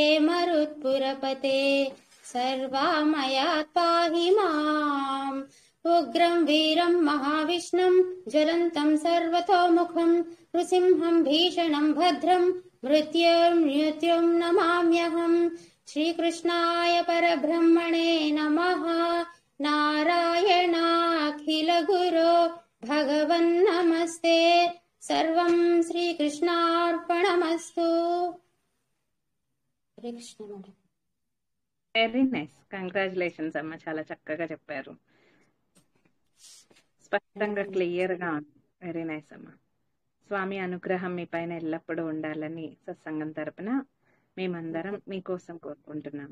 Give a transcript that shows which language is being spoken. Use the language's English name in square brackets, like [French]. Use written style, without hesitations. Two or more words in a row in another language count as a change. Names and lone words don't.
[Sanskrit] मरुत्पुरपते सर्वामयात् पाहि माम् उग्रं वीरं महाविष्णुं ज्वलन्तं सर्वतोमुखं नृसिंहं भीषणं भद्रं मृत्युं नमाम्यहम् श्रीकृष्णाय परब्रह्मणे नमः नारायणाखिलगुरो भगवन्नमस्ते सर्वं శ్రీకృష్ణార్పణమస్తు. [English] very nice, [Telugu] కంగ్రాచులేషన్స్ అమ్మ, చాలా చక్కగా చెప్పారు, స్పష్టంగా క్లియర్ గా. [English] very nice అమ్మ. [Telugu] స్వామి అనుగ్రహం మీ పైన ఎల్లప్పుడూ ఉండాలని సత్సంగం తరపున మేమందరం మీకోసం కోరుకుంటున్నాము.